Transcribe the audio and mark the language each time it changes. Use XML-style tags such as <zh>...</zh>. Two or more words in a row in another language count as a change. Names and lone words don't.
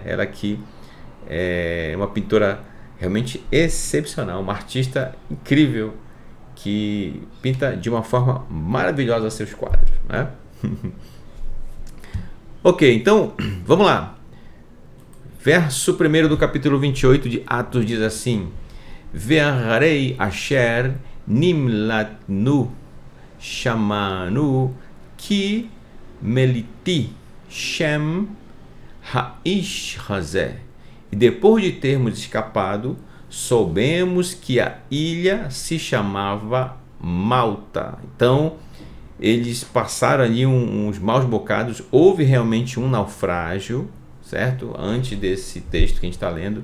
<pt>Ela que é uma pintora realmente excepcional, uma artista incrível, que pinta de uma forma maravilhosa seus quadros, né? Ok, então, vamos lá. Verso 1 do capítulo 28 de Atos diz assim:</pt> <he>והרי אשר נמלטנו שמענו כי מליטי שם האיש הזה.</he> <pt>E depois de termos escapado, soubemos que a ilha se chamava Malta. Então, eles passaram ali uns maus bocados. Houve realmente um naufrágio, certo? Antes desse texto que a gente está lendo.</pt>